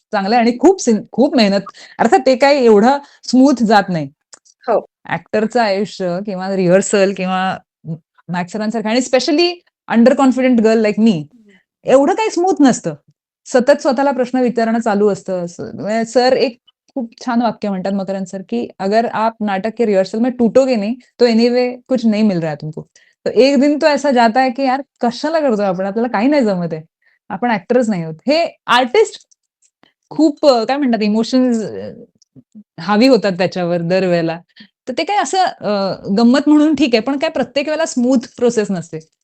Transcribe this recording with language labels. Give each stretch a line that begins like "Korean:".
Marathi: चांगलं आहे आणि खूप मेहनत अर्थात ते काही एवढं स्मूथ जात नाही. हो. ॲक्टरचं आयुष्य किंवा रिहर्सल किंवा मॅक्स सरांसारखं आणि
English: specially under confident girl like me,
Marathi: एवढं काही स्मूथ नसतं. सतत स्वतःला प्रश्न विचारणं चालू असतं. म्हणजे सर एक खूप छान वाक्य म्हणतात मकरंद सर, की
Hindi: "अगर आप नाटक के रिहर्सल में टूटोगे नहीं, तो एनीवे कुछ नहीं मिल रहा है तुमको." तो एक दिन तो ऐसा जाता है, की यार
Marathi: कशाला करतोय आपण? आपल्याला काही नाही जमत आहे. आपण ॲक्टरच नाही आहोत. हे आर्टिस्ट खूप काय म्हणतात इमोशन्स हावी होतात त्याच्यावर दरवेळेला. तर ते काय असं गंमत म्हणून ठीक आहे, पण काय प्रत्येक वेळेला स्मूथ प्रोसेस नसते.